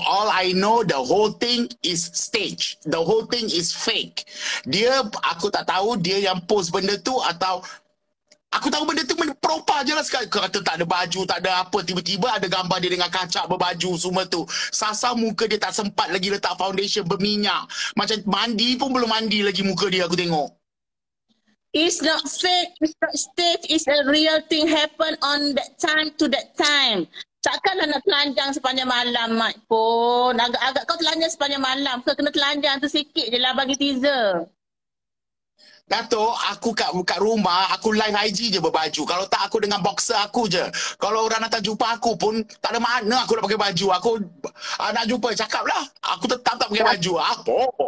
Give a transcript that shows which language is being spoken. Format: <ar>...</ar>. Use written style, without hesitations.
<en>All I know, the whole thing is stage. The whole thing is fake.</en> <ms>Aku tak tahu dia yang post benda tu atau aku tahu benda tu proper je lah sekali. Kata tak ada baju, tak ada apa. Tiba-tiba ada gambar dia dengan kacak berbaju semua tu. Sasa muka dia tak sempat lagi letak foundation berminyak. Macam mandi pun belum mandi lagi muka dia aku tengok.</ms> <en>It's not fake, it's not stage, it's a real thing happen on that time to that time.</en> <ms>Takkanlah nak telanjang sepanjang malam, Mat pun. Agak-agak kau telanjang sepanjang malam. Kau kena telanjang tu sikit je lah bagi teaser. Datuk, aku kat rumah, aku live IG je berbaju. Kalau tak, aku dengan boxer aku je. Kalau orang datang jumpa aku pun, tak ada mana aku nak pakai baju. Aku nak jumpa, cakap lah. Aku tetap tak pakai baju. Apa?</ms>